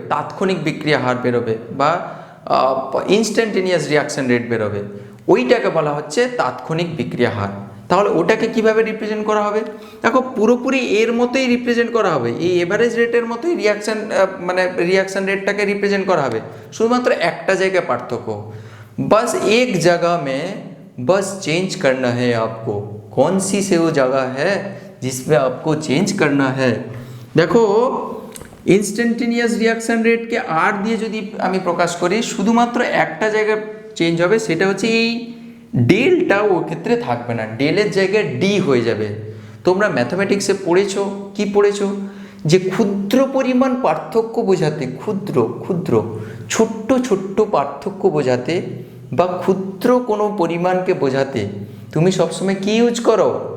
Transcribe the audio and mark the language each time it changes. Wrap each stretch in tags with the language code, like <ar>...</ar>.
<bn>তাৎক্ষণিক বিক্রিয়া হার বেরোবে বা ইনস্ট্যান্টেনিয়াস রিয়াকশন রেট বেরোবে, ওইটাকে বলা হচ্ছে তাৎক্ষণিক বিক্রিয়া হার। তাহলে ওটাকে কিভাবে রিপ্রেজেন্ট করা হবে? দেখো পুরোপুরি এর মতোই রিপ্রেজেন্ট করা হবে, এই এভারেজ রেটের মতোই রিয়াকশন রেটটাকে রিপ্রেজেন্ট করা হবে, শুধুমাত্র একটা জায়গায় পার্থক্য।</bn> <hi>बस एक जगह में बस चेंज करना है आपको, कौन सी से वो जगह है जिसमें आपको चेंज करना है।</hi> <bn>দেখো ইনস্ট্যান্টেনিয়াস রিয়াকশন রেটকে আর দিয়ে যদি আমি প্রকাশ করি, শুধুমাত্র একটা জায়গায় চেঞ্জ হবে, সেটা হচ্ছে এই ডেলটা ওর ক্ষেত্রে থাকবে না, ডেলের জায়গায় ডি হয়ে যাবে। তোমরা ম্যাথামেটিক্সে পড়েছো, কি পড়েছো? যে ক্ষুদ্র পরিমাণ পার্থক্য বোঝাতে, ক্ষুদ্র ছোট্ট ছোট্ট পার্থক্য বোঝাতে বা ক্ষুদ্র কোনো পরিমাণকে বোঝাতে তুমি সবসময় কি ইউজ করো?</bn>